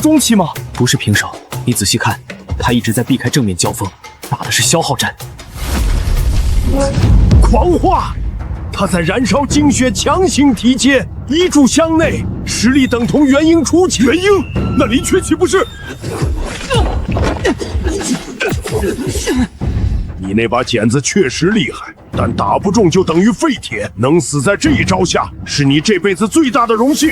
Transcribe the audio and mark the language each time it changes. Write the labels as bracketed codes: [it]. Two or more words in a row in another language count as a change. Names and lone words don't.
[zh] 不是平手，你仔細看， 他一直在避開正面交鋒，打的是消耗戰。狂化，他在燃燒精血，強行提階，一炷香內實力等同元嬰初期。元嬰，那林雀豈不是？你那把剪子確實厲害，但打不中就等於廢鐵。能死在這一招下，是你這輩子最大的榮幸。